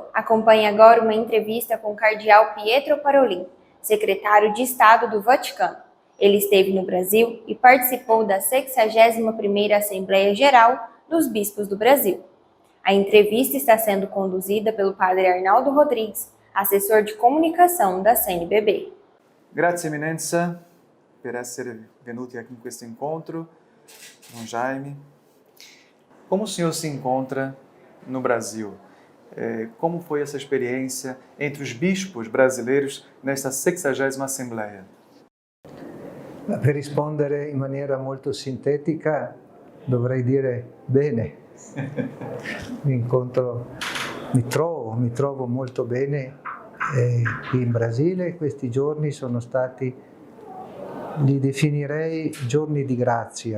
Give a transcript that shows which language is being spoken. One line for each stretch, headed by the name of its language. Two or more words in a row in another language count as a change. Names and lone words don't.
Portuguese: Acompanhe agora uma entrevista com o cardeal Pietro Parolin, secretário de Estado do Vaticano. Ele esteve no Brasil e participou da 61ª Assembleia Geral dos Bispos do Brasil. A entrevista está sendo conduzida pelo padre Arnaldo Rodrigues, assessor de comunicação da CNBB.
Italian: Grazie Eminenza per essere venuti aqui in questo incontro com Jaime.
Portuguese: Como o senhor se encontra no Brasil? Como foi essa experiência entre os bispos brasileiros nesta 60ª Assembleia?
Italian: Per rispondere in maniera molto sintetica dovrei dire bene. Mi trovo molto bene qui in Brasile. Questi giorni sono stati, li definirei giorni di grazia.